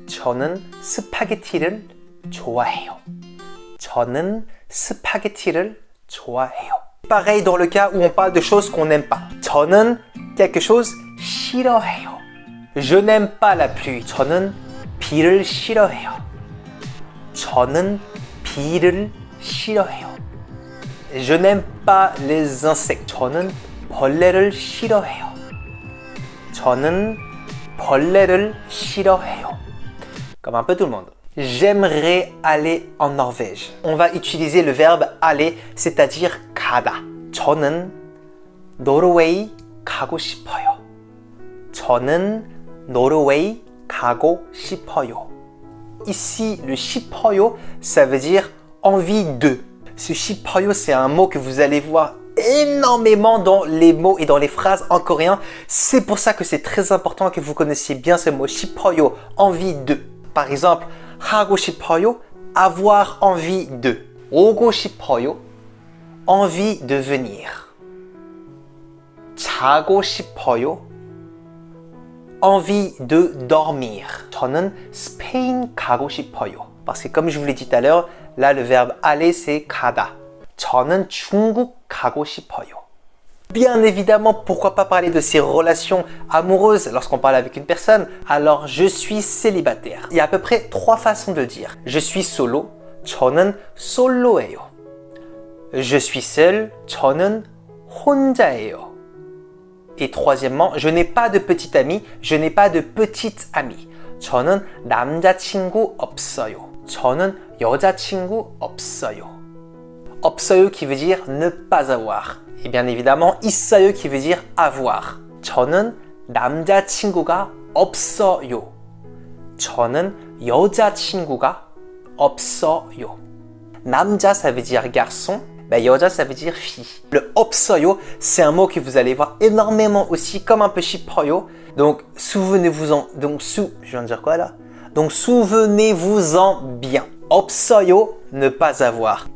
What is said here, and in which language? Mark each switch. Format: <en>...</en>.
<ko>저는 스파게티를 좋아해요. 저는 스파게티를 좋아해요.</ko> <fr>Pareil dans le cas où on parle de choses qu'on n'aime pas. 저는 quelque chose 싫어해요. Je n'aime pas la pluie.</fr> <ko>저는 비를 싫어해요. 저는 비를 싫어해요.</ko> <fr>Je n'aime pas les insectes.</fr> <ko>저는 벌레를 싫어해요. 저는 벌레를 싫어해요.</ko> <fr>Comme un peu tout le monde. J'aimerais aller en Norvège. On va utiliser le verbe aller, c'est-à-dire 가다.</fr> <ko>저는 노르웨이 가고 싶어요. 저는 노르웨이 가고 싶어요.</ko> <fr>Ici, le 싶어요, ça veut dire envie de. Ce 싶어요, c'est un mot que vous allez voir énormément dans les mots et dans les phrases en coréen. C'est pour ça que c'est très important que vous connaissiez bien ce mot 싶어요, envie de. Par exemple, 하고 싶어요, avoir envie de. 오고 싶어요, envie de venir. 자고 싶어요, envie de dormir.</fr> <ko>저는 스페인 가고 싶어요.</ko> <fr>Parce que comme je vous l'ai dit tout à l'heure, là le verbe aller c'est 가다.</fr> <ko>저는 중국 가고 싶어요.</ko> <fr>Bien évidemment, pourquoi pas parler de ses relations amoureuses lorsqu'on parle avec une personne. Alors, je suis célibataire. Il y a à peu près 3 façons de le dire. Je suis solo.</fr> <ko>저는 솔로예요.</ko> <fr>Je suis seul.</fr> <ko>저는 혼자예요.</ko> <fr>Et troisièmement, je n'ai pas de petit ami. Je n'ai pas de petite amie.</fr> <ko>저는 남자친구 없어요. 저는 여자친구 없어요.</ko> <fr>없어요 qui veut dire ne pas avoir. Et bien évidemment, 있어요 qui veut dire avoir.</fr> <ko>저는 남자친구가 없어요. 저는 여자친구가 없어요.</ko> <fr>남자, ça veut dire garçon. Ben, 여자, ça veut dire fille. Le 없어요, c'est un mot que vous allez voir énormément aussi, comme un peu 싶어요. Donc, souvenez-vous-en. Donc, je viens de dire quoi là? Donc, souvenez-vous-en bien. 없어요, ne pas avoir.</fr>